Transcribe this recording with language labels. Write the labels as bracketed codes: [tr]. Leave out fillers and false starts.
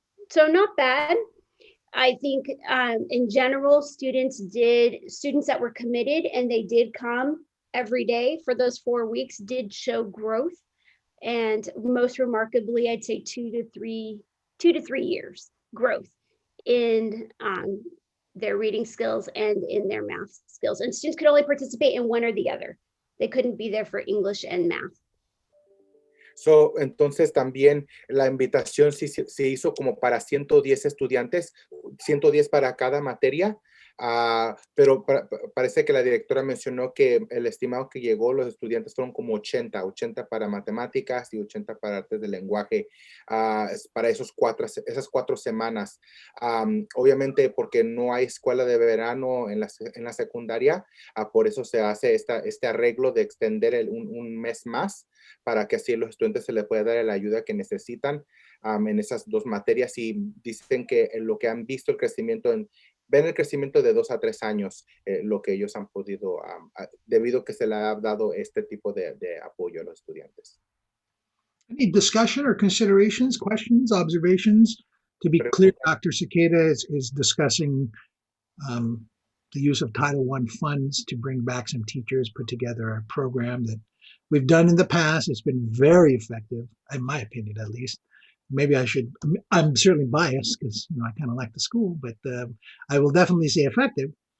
[en] So not bad. I think in general, students that were committed and they did come every day for those 4 weeks did show growth. And most remarkably, I'd say 2 to 3 years growth in their reading skills and in their math skills. And students could only participate in one or the other. They couldn't be there for English and math. [es] So, entonces también la invitación se hizo como para 110 estudiantes, 110 para cada materia, pero parece que la directora mencionó que el estimado que llegó, los estudiantes fueron como 80 para matemáticas y 80 para artes del lenguaje, para esas 4 semanas. Obviamente porque no hay escuela de verano en la secundaria, por eso se hace este arreglo de extender un mes más, para que así los estudiantes se les pueda dar la ayuda que necesitan en esas 2 materias, y dicen que lo que han visto ven el crecimiento de 2 a 3 años, lo que ellos han podido, debido a que se le ha dado este tipo de apoyo a los estudiantes. [en] Any discussion or considerations, questions, observations? To be clear, Dr. Sequeira is discussing the use of Title I funds to bring back some teachers, put together a program that we've done in the past. It's been very effective, in my opinion, at least. Maybe I'm certainly biased because I kind of like the school, but I will definitely say effective.